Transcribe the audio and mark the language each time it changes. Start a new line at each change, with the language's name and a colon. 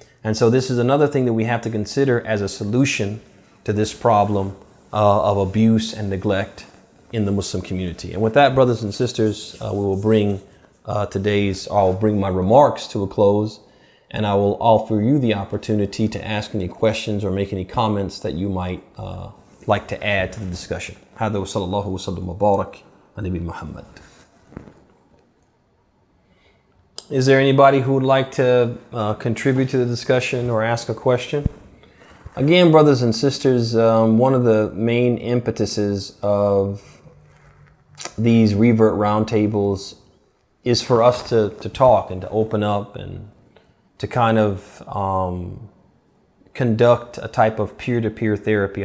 English: And so this is another thing that we have to consider as a solution to this problem of abuse and neglect in the Muslim community. And with that, brothers and sisters, we will bring I'll bring my remarks to a close, and I will offer you the opportunity to ask any questions or make any comments that you might like to add to the discussion.
Arabic: هذا وصلى الله وسلم وبارك على نبي محمد.
English: Is there anybody who would like to contribute to the discussion or ask a question? Again, brothers and sisters, one of the main impetuses of these revert roundtables is for us to talk and to open up and to kind of conduct a type of peer-to-peer therapy.